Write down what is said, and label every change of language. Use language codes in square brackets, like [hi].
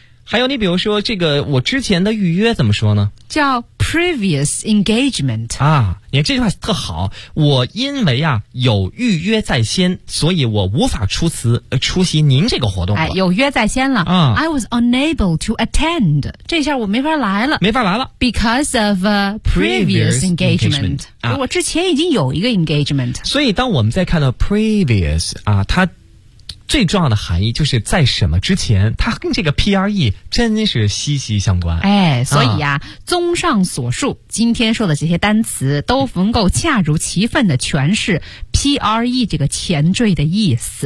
[zh] 还有你比如说这个我之前的预约怎么说呢，叫 [en] previous engagement。 [zh] 啊，你看这句话特好，我因为啊有预约在先，所以我无法出席您这个活动了。哎，有约在先了、 [en] I was unable to attend， [zh] 这下我没法来了，没法来了， [en] because of previous engagement、 [zh] 我之前已经有一个 [en] engagement。 [zh] 所以当我们在看到 previous 啊，它最重要的含义就是在什么之前，它跟这个 PRE 真是息息相关。哎，所以啊，综上所述，今天说的这些单词都能够恰如其分的诠释 PRE 这个前缀的意思。